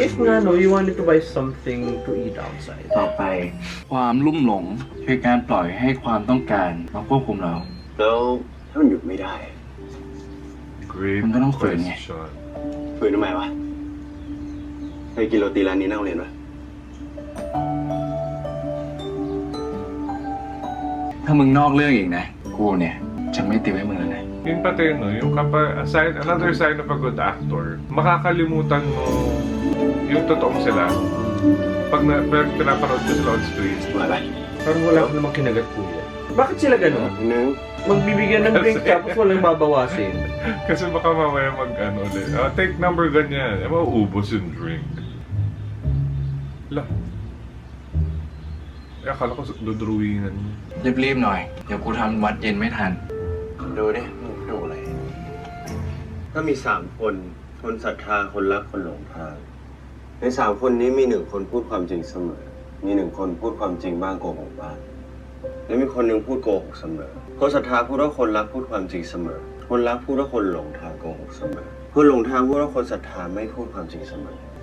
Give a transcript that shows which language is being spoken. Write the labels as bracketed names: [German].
[English] if [Filipino] nga no, [English] you wanted to buy something to eat outside? [Thai] ต่อไป ความลุ่มหลงคือการปล่อยให้ความต้องการมาควบคุมเรา แล้วถ้ามันหยุดไม่ได้ [English] Great [Filipino] Ang ganong friend niya. [English] question. [Thai] ฝืนทำไมวะเคยกินโรตีร้านนี้หน้าโรงเรียนปะ ถ้ามึงนอกเรื่องอีกนะ กูเนี่ย จะไม่ติวให้มึงเลยนะ [Filipino] Yun pati, no? Yung [English] another sign of a good actor, [Filipino] makakalimutan mo yung totoong sila. Pag pinapanood ko sila [English] on screen. [Filipino] Wala. Parang wala ko namang kinagat kuya. Bakit sila gano'n? Nung Magbibigyan ng drink tapos walang babawasin. Kasi baka mamaya mag-ano ulit. [English] Take number [Filipino] ganyan. Mauubos yung drink. La. Akala ko dudruwingan niya. [Thai] รีบๆหน่อย เดี๋ยวกูทำวัดเย็นไม่ทัน ดูดิมึงดูอะไร ถ้ามี3 คน คนศรัทธา คนรัก คนหลงทาง ใน3 คนนี้มี 1 คนพูดความจริงเสมอ มี 1 คนพูดความจริงบ้างโกหกบ้าง และมีคนหนึ่งพูดโกหกเสมอ คนศรัทธาพูดว่าคนรักพูดความจริงเสมอ คนรักพูดว่าคนหลงทางโกหกเสมอ คนหลงทางพูดว่าคนศรัทธาไม่พูดความจริงเสมอ